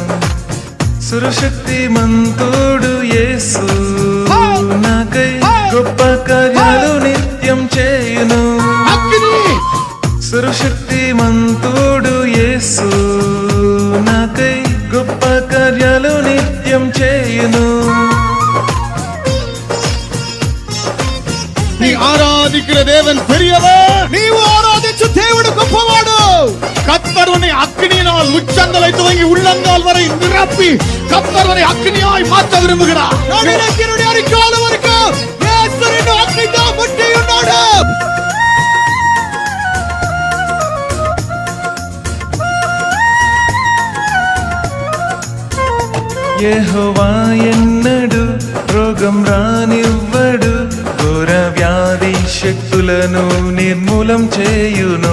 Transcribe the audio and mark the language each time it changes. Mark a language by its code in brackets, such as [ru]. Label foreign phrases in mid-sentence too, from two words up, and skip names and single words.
[te] సర్వశక్తిమంతుడు యేసు నాకై గొప్ప కార్యాలు నిత్యం చేయును. సర్వశక్తిమంతుడు యేసు నాకై గొప్ప కార్యాలు నిత్యం చేయును. [ta] நீ ஆராதிக்கிற தேவன் பெரியவர். [te] నీవు ఆరాధించు దేవుడు గొప్పవాడు. [ta] கர்த்தர் உன்னை அக்கினியினால் உச்சந்தலை துவங்கி உள்ளங்கால் வரை நிரப்பி கர்த்தர் உன்னை அக்கினியாய் மாற்ற விரும்புகிறார். [te] నడునెక్కి నుండి అరికాలు వరకు యేసు నిన్ను అగ్నితో ముట్టి ఉన్నాడు. యెహోవా ఎన్నడు రోగం రానివ్వడు, ఘోర వ్యాధి శక్తులను నిర్మూలం చేయును.